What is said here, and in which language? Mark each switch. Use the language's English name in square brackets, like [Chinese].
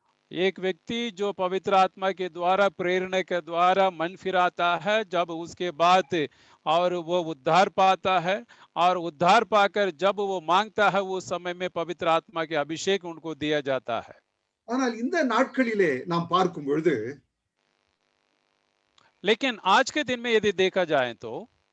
[Hindi] एक व्यक्ति जो पवित्र आत्मा के द्वारा प्रेरणा के द्वारा मन फिराता है, जब उसके बाद और वो उद्धार पाता है और उद्धार पाकर जब वो मांगता है, वो समय में पवित्र आत्मा के अभिषेक उनको दिया जाता है। [Tamil] ஆனால் இந்த நாட்களிலே நாம் பார்க்கும் பொழுது, [Hindi] लेकिन आज के दिन में यदि देखा जाए तो